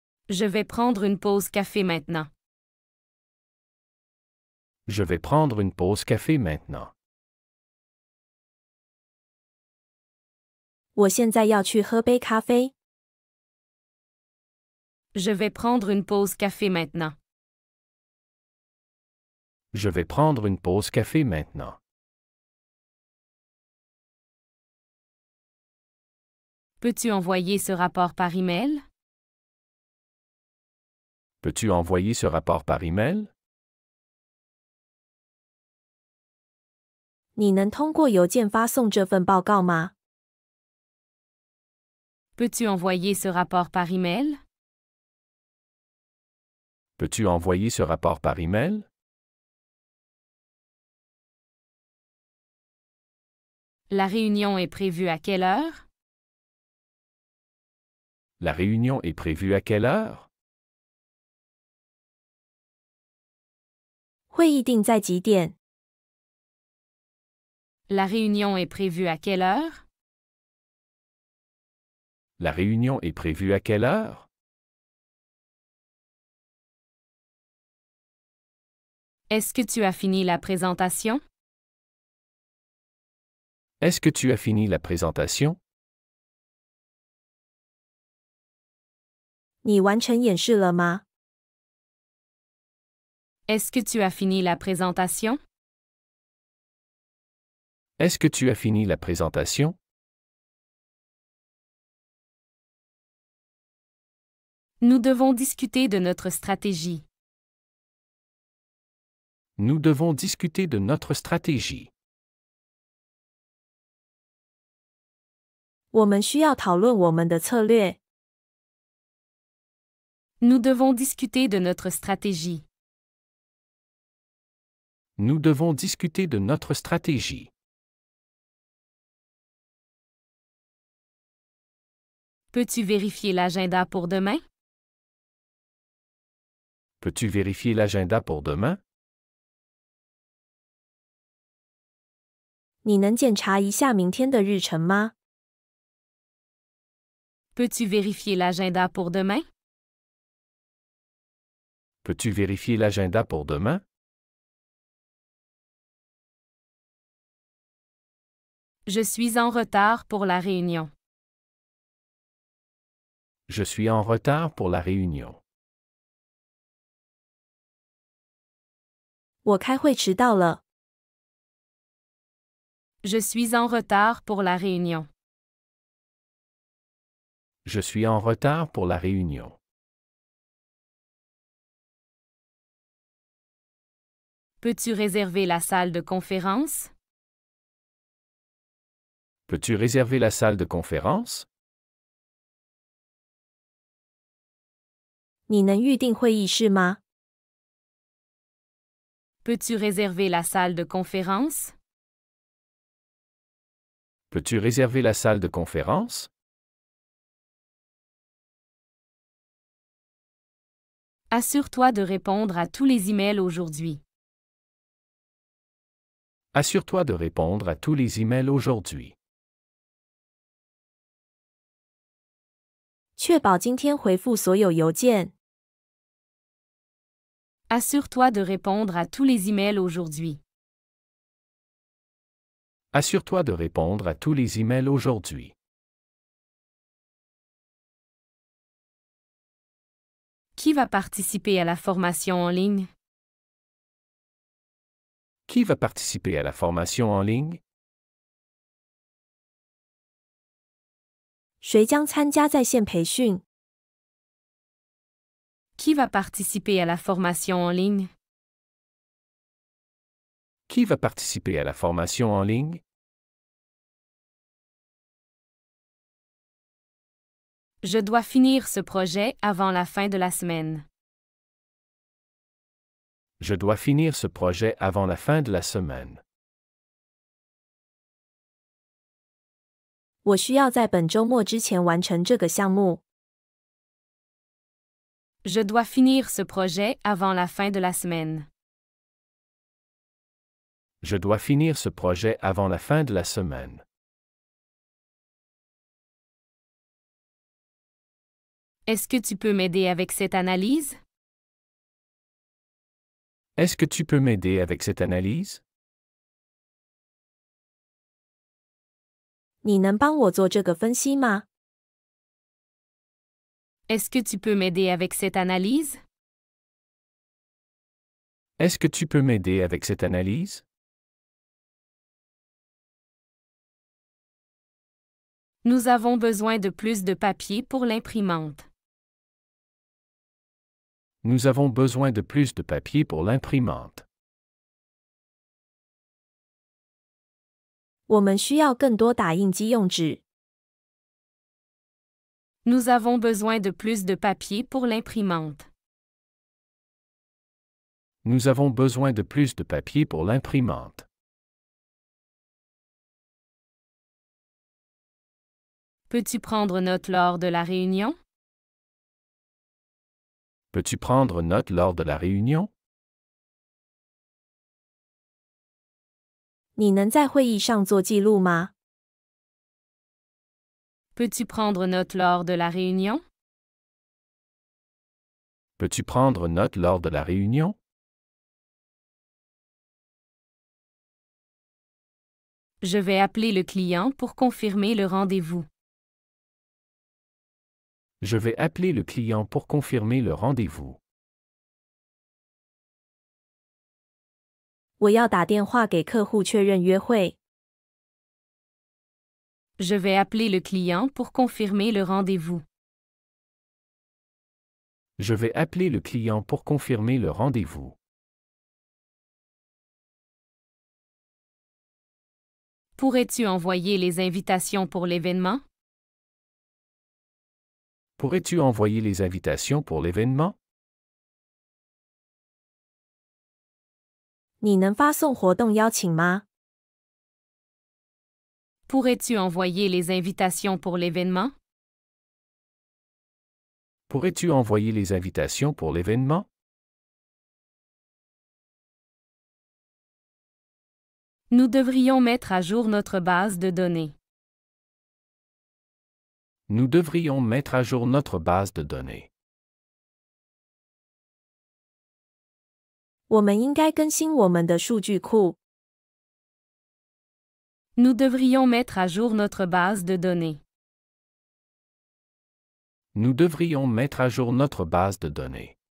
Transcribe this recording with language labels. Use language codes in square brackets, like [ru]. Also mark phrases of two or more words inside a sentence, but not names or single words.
[fr] Je vais prendre une pause café maintenant. Je vais prendre une pause café maintenant. [zh] 我现在要去喝杯咖啡。 [fr] Je vais prendre une pause café maintenant. Je vais prendre une pause café maintenant. Peux-tu envoyer ce rapport par email? Peux-tu envoyer ce rapport par email? [zh] 你能通过邮件发送这份报告吗？ [fr] Peux-tu envoyer ce rapport par email? Peux-tu envoyer ce rapport par email? La réunion est prévue à quelle heure? La réunion est prévue à quelle heure? [zh] 会议定在几点？ [fr] La réunion est prévue à quelle heure? La réunion est prévue à quelle heure? Est-ce que tu as fini la présentation? Est-ce que tu as fini la présentation? [zh] 你完成演示了吗？ [fr] Est-ce que tu as fini la présentation? Est-ce que tu as fini la présentation? Nous devons discuter de notre stratégie. Nous devons discuter de notre stratégie. [zh] 我们需要讨论我们的策略。 [fr] Nous devons discuter de notre stratégie. Nous devons discuter de notre stratégie. Peux-tu vérifier l'agenda pour demain? Peux-tu vérifier l'agenda pour demain? [zh] 你能检查一下明天的日程吗？ [fr] Peux-tu vérifier l'agenda pour demain? Peux-tu vérifier l'agenda pour demain? Je suis en retard pour la réunion. Je suis en retard pour la réunion. [zh] 我开会迟到了。 [fr] Je suis en retard pour la réunion. Je suis en retard pour la réunion. Peux-tu réserver la salle de conférence? Peux-tu réserver la salle de conférence? [zh] 你能预定会议室吗？ [fr] Peux-tu réserver la salle de conférence? Peux-tu réserver la salle de conférence? Assure-toi de répondre à tous les emails aujourd'hui. Assure-toi de répondre à tous les emails aujourd'hui. [zh] 确保今天回复所有邮件。 [fr] Assure-toi de répondre à tous les emails aujourd'hui. Assure-toi de répondre à tous les emails aujourd'hui. Qui va participer à la formation en ligne? Qui va participer à la formation en ligne? [zh] 谁将参加在线培训？ [fr] Qui va participer à la formation en ligne? Qui va participer à la formation en ligne? Je dois finir ce projet avant la fin de la semaine. Je dois finir ce projet avant la fin de la semaine. [zh] 我需要在本周末之前完成这个项目。 [fr] Je dois finir ce projet avant la fin de la semaine. Je dois finir ce projet avant la fin de la semaine. Est-ce que tu peux m'aider avec cette analyse? Est-ce que tu peux m'aider avec cette analyse? [zh] 你能帮我做这个分析吗？ [fr] Est-ce que tu peux m'aider avec cette analyse? Est-ce que tu peux m'aider avec cette analyse? Nous avons besoin de plus de papier pour l'imprimante. Nous avons besoin de plus de papier pour l'imprimante. [zh] 我们需要更多打印机用纸。 [fr] Nous avons besoin de plus de papier pour l'imprimante. Nous avons besoin de plus de papier pour l'imprimante. Peux-tu prendre note lors de la réunion? Peux-tu prendre note lors de la réunion? [zh] 你能在会议上做记录吗？ [fr] Peux-tu prendre note lors de la réunion? Peux-tu prendre note lors de la réunion? Je vais appeler le client pour confirmer le rendez-vous. Je vais appeler le client pour confirmer le rendez-vous. [zh] 我要打电话给客户确认约会。 [fr] Je vais appeler le client pour confirmer le rendez-vous. Je vais appeler le client pour confirmer le rendez-vous. Pourrais-tu envoyer les invitations pour l'événement? Pourrais-tu envoyer les invitations pour l'événement? [zh] 你能发送活动邀请吗？ [fr] Pourrais-tu envoyer les invitations pour l'événement? Pourrais-tu envoyer les invitations pour l'événement? Nous devrions mettre à jour notre base de données. Nous devrions mettre à jour notre base de données. [zh] 我们应该更新我们的数据库。 [fr] Nous devrions mettre à jour notre base de données. Nous devrions mettre à jour notre base de données.